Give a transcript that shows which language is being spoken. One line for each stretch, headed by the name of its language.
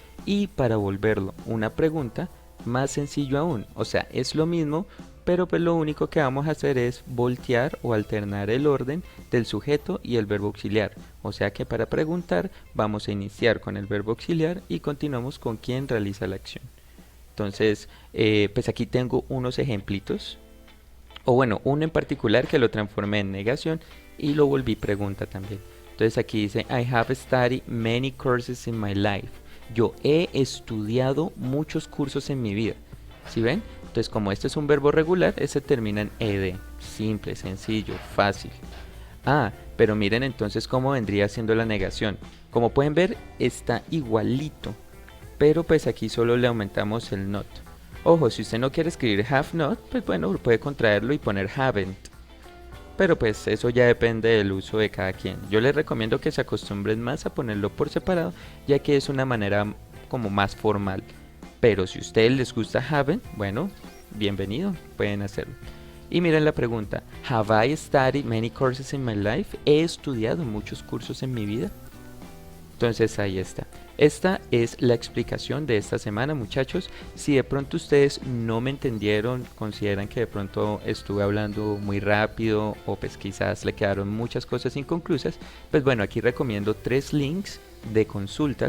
Spanish: Y para volverlo una pregunta, más sencillo aún, o sea, es lo mismo, pero pues lo único que vamos a hacer es voltear o alternar el orden del sujeto y el verbo auxiliar. O sea que para preguntar vamos a iniciar con el verbo auxiliar y continuamos con quien realiza la acción. Entonces, pues aquí tengo unos ejemplitos, o bueno, uno en particular que lo transformé en negación y lo volví pregunta también. Entonces aquí dice,
English: I have studied many courses in my life.
Spanish: Yo he estudiado muchos cursos en mi vida. ¿Sí ven? Entonces como este es un verbo regular, ese termina en ed. Simple, sencillo, fácil. Ah, pero miren entonces cómo vendría siendo la negación. Como pueden ver, está igualito, pero pues aquí solo le aumentamos el not. Ojo, si usted no quiere escribir have not, pues bueno, puede contraerlo y poner haven't. Pero pues eso ya depende del uso de cada quien. Yo les recomiendo que se acostumbren más a ponerlo por separado, ya que es una manera como más formal. Pero si a ustedes les gusta haven't, bueno, bienvenido, pueden hacerlo. Y miren la pregunta,
English: have I studied many courses in my life?
Spanish: ¿He estudiado muchos cursos en mi vida? Entonces ahí está. Esta es la explicación de esta semana, muchachos. Si de pronto ustedes no me entendieron, consideran que de pronto estuve hablando muy rápido o pues quizás le quedaron muchas cosas inconclusas, pues bueno, aquí recomiendo 3 links de consulta.